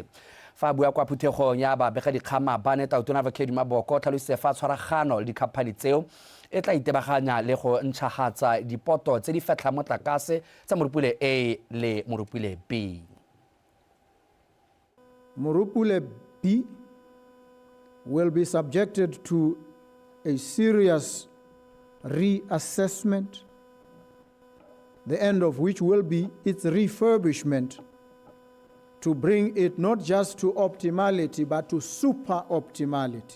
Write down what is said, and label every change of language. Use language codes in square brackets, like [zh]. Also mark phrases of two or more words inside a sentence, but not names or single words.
[tn] Fa bua kwa phuthegong ya babegedikgama ba ne tautona Vukedi Maboko tlhalositse fa tshwaragano le dikhamphani tseo e tla itebaganya le go ntšhagatsa dipoto tse di fetlha motlakase tsa morupule A le morupule B. [en] Morupule B will be subjected to a serious reassessment, the end of which will be its refurbishment to bring it not just to optimality but to super optimality.